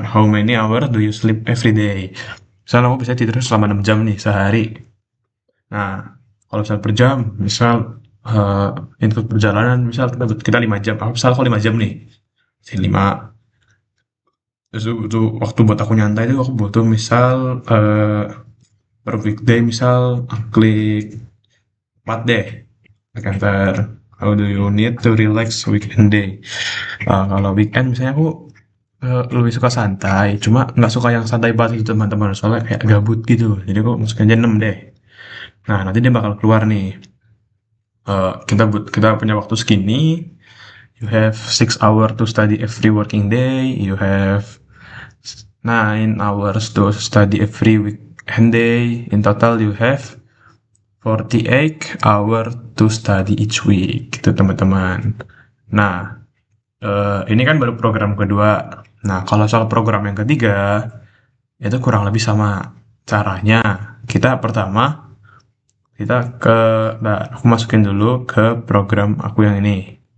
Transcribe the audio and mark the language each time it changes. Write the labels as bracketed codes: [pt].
[en] How many hours do you sleep every day? [id] Misalnya aku bisa tidur selama 6 jam nih sehari. Nah, kalau misal per jam, misal uh, input perjalanan, misal kita 5 jam. Misal aku 5 jam nih. 5. Terus butuh waktu buat aku nyantai itu aku butuh misal per weekday misal klik 4 deh. Enter. [en] How do you need to relax weekend day? [id] Kalau weekend misalnya aku lebih suka santai, cuma nggak suka yang santai banget gitu teman-teman, soalnya kayak gabut gitu. Jadi aku masukin aja 6 deh. Nah, nanti dia bakal keluar nih. Kita punya waktu segini. [en] You have 6 hours to study every working day. You have 9 hours to study every weekend day. In total, you have 48 hour to study each week [id] gitu teman-teman. Nah, ini kan baru program kedua. Nah, kalau soal program yang ketiga, itu kurang lebih sama caranya. Kita pertama, kita nah, aku masukin dulu ke program aku yang ini.